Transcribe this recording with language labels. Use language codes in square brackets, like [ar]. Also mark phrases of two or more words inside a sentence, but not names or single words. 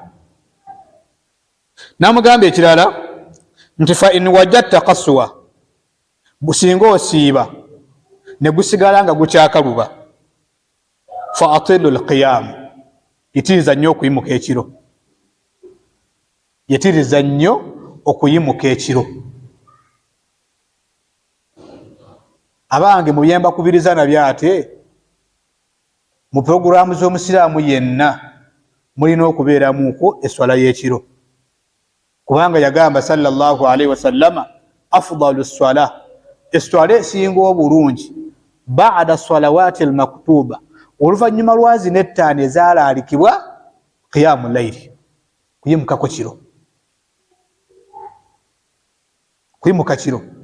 [lg] Namugamba ekirala nti [ar] فإن وجدت قسوة, [lg] businga osiiba ne gusigala nga gukyakaluba, [ar] فأطل القيام, [lg] yitiriza nnyo okuyimuka ekiro, yitiriza nnyo okuyimuka ekiro. Abange muyemba kubiriza nabyo ate mu programu z'omusiraamu yenna mulina okubeeramuko eswala y'ekiro, kubanga yagamba [ar] صلى الله عليه وسلم أفضل الصلاة, [lg] eswala esinga obulungi [ar] بعد الصلوات المكتوبة, [lg] oluvannyuma lwa zino ettaano ezaalaalikibwa, [ar] قيام الليل, [lg] kuyimukako kiro, kuyimuka kiro.